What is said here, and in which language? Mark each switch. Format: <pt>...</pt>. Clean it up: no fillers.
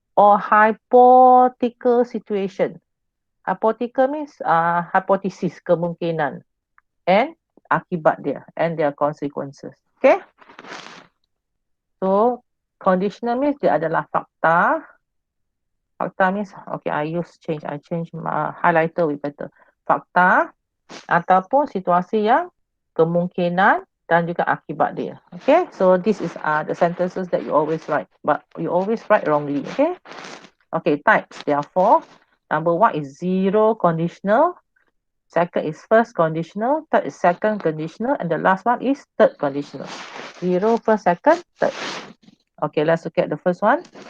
<en>Or hypothetical situation. Hypothetical means hypothesis, kemungkinan. And</en> <ms>akibat dia.</ms> <en>And their consequences. Okay. So, conditional means</en> <ms>dia adalah fakta.</ms> <en>Fakta means, okay, I change my highlighter with better.</en> <ms>Fakta ataupun situasi yang kemungkinan dan juga akibat dia.</ms> <en>Okay, so this is the sentences that you always write, but you always write wrongly. Okay, okay, types, there are four. Number one is zero conditional. Second is first conditional. Third is second conditional. And the last one is third conditional. Zero, first, second, third. Okay, let's look at the first one.</en>